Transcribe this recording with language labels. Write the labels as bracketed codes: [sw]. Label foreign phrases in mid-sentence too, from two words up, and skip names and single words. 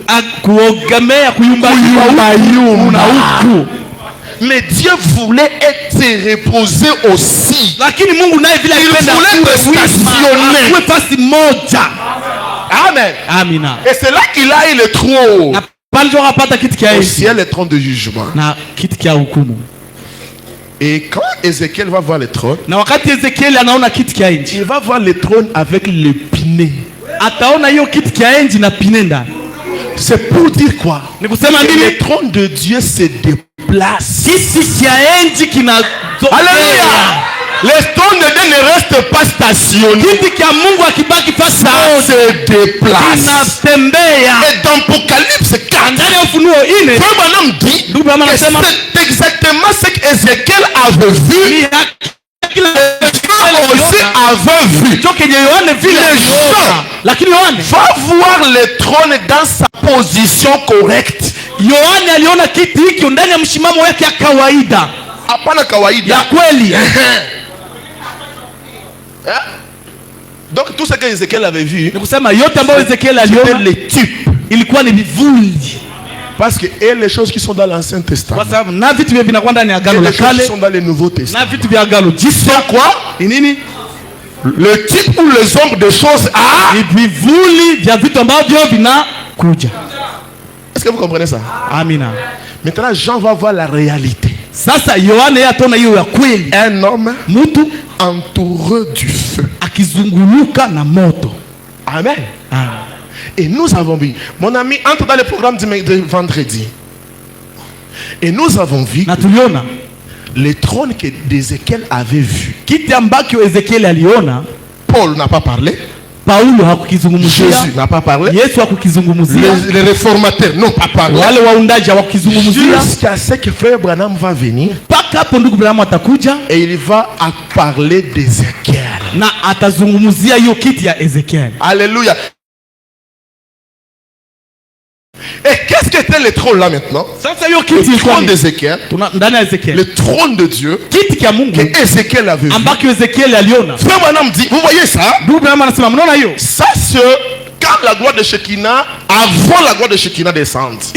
[fr] Mais Dieu voulait être reposé aussi. Il voulait être stationné. Amen. Et c'est là qu'il a eu le trône. Au ciel, le trône de jugement. Et quand Ézéchiel va voir le trône, [sw] na wakati Ezekiel anaona kiti kia enzi, [fr] il va voir le trône avec le piné. [sw] Ataona hiyo kiti kia enzi na pine ndani. [fr] C'est pour dire quoi? [sw] Ni kusema nini? [fr] Le trône de Dieu se déplace. [sw] Kiti kia enzi kina [fr] Alléluia. Le trône de Dieu ne reste pas stationné. [sw] Kiti kia Mungu akibaki fasi [fr] ça se déplace. [sw] Kinatembea. [fr] Et dans Apocalypse 4, [sw] ndani ya Ufunuo 4, [fr] Frère Branham dit que c'est exactement ce qu'Ézéchiel avait vu. Aussi avait vu. Les gens va voir le trône dans sa position correcte. [sw] Yohane aliona kiti hiki ndani ya mshimamo wake ya kawaida. Hapana kawaida. Ya kweli. [fr] Donc tout ce que Ézéchiel avait vu, [sw] ni kusema yote ambayo Ezekiel aliona [fr] les types, [sw] ilikuwa ni vivuli. [fr] Parce que et les choses qui sont dans l'Ancien Testament, [sw] kwa sababu na vitu vinakuwa ndani ya Agano la Kale, [fr] qui sont dans le Nouveau Testament, [sw] na vitu vya Agano Jipya, [fr] quoi? [sw] Ni nini? [fr] Le type ou les ombres de choses à [sw] ni vivuli vya vitu ambavyo vinakuja. [fr] Est-ce que vous comprenez ça? [sw] Amina. [fr] Maintenant Jean va voir la réalité. [sw] Sasa Yohane ataona hiyo ya kweli. [fr] Un homme [sw] mtu [fr] entouré du feu, [sw] akizunguluka na moto. [fr] Amen. Amen. Et nous avons vu, mon ami, entre dans le programme de vendredi. Et nous avons vu le trône que Ézéchiel avait vu. [sw] Kiti ambacho Ezekiel aliona, [fr] Paul n'a pas parlé. [sw] Paulo hakukizungumzia. [fr] Jésus n'a pas parlé. [sw] Yesu hakukizungumzia. [fr] Les réformateurs n'ont pas parlé. [sw] Wale waundaji hawakizungumzia. [fr] Jusqu'à ce que frère Branham va venir. [sw] Paka hapo ndugu Branham atakuja. [fr] Et il va parler d'Ézéchiel. [sw] Na atazungumzia hiyo kiti ya Ezekiel. [fr] Alléluia. Et qu'est-ce qu'était le trône là maintenant? Le trône d'Ézéchiel, le trône de Dieu que Ézéchiel avait vu. Frère Branham dit, vous voyez ça? Ça c'est quand la gloire de Shekinah, avant la gloire de Shekinah descende.